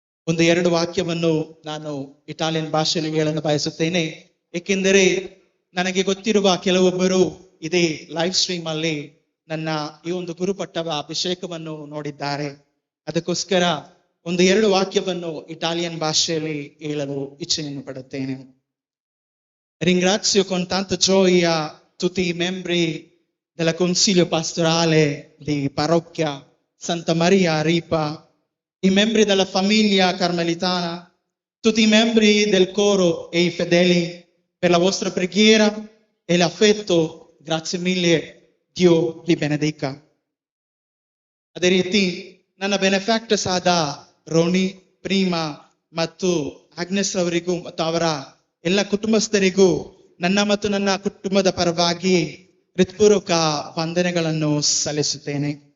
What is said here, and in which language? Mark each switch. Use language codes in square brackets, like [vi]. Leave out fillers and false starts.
[kn] 1-2 ವಾಕ್ಯವನ್ನು ನಾನು ಇಟಾಲಿಯನ್ ಭಾಷೆಯಲ್ಲಿ ಹೇಳಲು ಬಯಸುತ್ತೇನೆ, ಏಕೆಂದರೆ ನನಗೆ ಗೊತ್ತಿರುವ ಕೆಲವೊಬ್ಬರು ಇದೇ ಲೈವ್ ಸ್ಟ್ರೀಮ್ ಅಲ್ಲಿ ನನ್ನ ಈ ಒಂದು ಗುರುಪಟ್ಟವ ಅಭಿಷೇಕವನ್ನು ನೋಡಿದ್ದಾರೆ. ಅದಕ್ಕೋಸ್ಕರ 1-2 ವಾಕ್ಯವನ್ನು ಇಟಾಲಿಯನ್ ಭಾಷೆಯಲ್ಲಿ ಹೇಳಲು ಇಚ್ಛೆಯನ್ನು ಪಡುತ್ತೇನೆ. [it] Ringrazio con tanta gioia tutti i membri del Consiglio Pastorale di Parrocchia Santa Maria a Ripa, i membri della famiglia carmelitana, tutti i membri del coro e i fedeli per la vostra preghiera e l'affetto. Grazie mille, Dio vi benedica. [kn] ಅದೇ ರೀತಿ ನನ್ನ ಬೆನೆಫ್ಯಾಕ್ಟರ್ಸ್ ಆದ ರೋನಿ, ಪ್ರೀಮಾ ಮತ್ತು Agnes ಅವರಿಗೂ ಮತ್ತು ಅವರ ಎಲ್ಲ ಕುಟುಂಬಸ್ಥರಿಗೂ ನನ್ನ ಮತ್ತು ನನ್ನ ಕುಟುಂಬದ ಪರವಾಗಿ ಹೃತ್ಪೂರ್ವಕ ವಂದನೆಗಳನ್ನು ಸಲ್ಲಿಸುತ್ತೇನೆ.